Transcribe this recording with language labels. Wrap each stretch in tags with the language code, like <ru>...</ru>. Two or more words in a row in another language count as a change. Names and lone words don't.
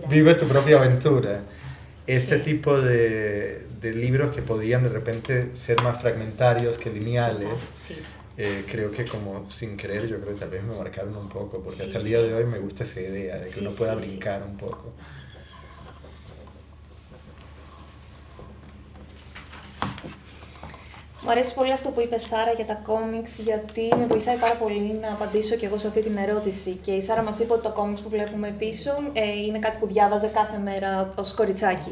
<es>Vive tu propia aventura. Este Sí. tipo de libros que podían de repente ser más fragmentarios que lineales, Sí. creo que como sin querer, yo creo que tal vez me marcaron un poco, porque Sí, hasta el sí. día de hoy me gusta esa idea de que Sí, uno pueda sí, sí. brincar un poco.</es> <el>Μου αρέσει πολύ αυτό που είπε Σάρα για τα κόμιξ, γιατί με βοηθάει πάρα πολύ να απαντήσω και εγώ σε αυτή την ερώτηση. Και η Σάρα μας είπε ότι το κόμιξ που βλέπουμε πίσω είναι κάτι που διάβαζε κάθε μέρα ως κοριτσάκι.</el>